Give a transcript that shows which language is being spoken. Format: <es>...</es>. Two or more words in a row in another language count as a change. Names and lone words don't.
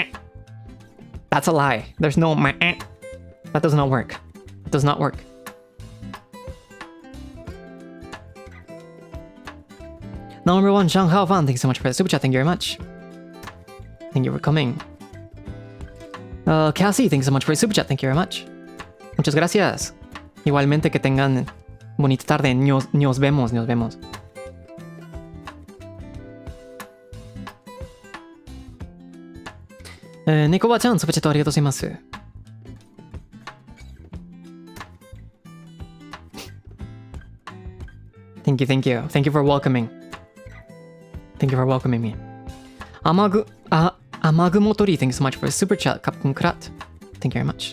<en>That's a lie. There's no meh. That does not work. It does not work. Number one, Shang Hao Fan, thank you so much for the super chat. Thank you very much. Thank you for coming. Cassie, thanks so much for the super chat. Thank you very much.</en> <es>Muchas gracias. Igualmente que tengan bonita tarde. Nos vemos, nos vemos. Neko-ba-chan, super chat</es> <ja>ありがとうございます。</ja> <en>Thank you, thank you. Thank you for welcoming. Thank you for welcoming me. Amagumotori, thank you so much for the super chat. Captain Krat. Thank you very much.</en>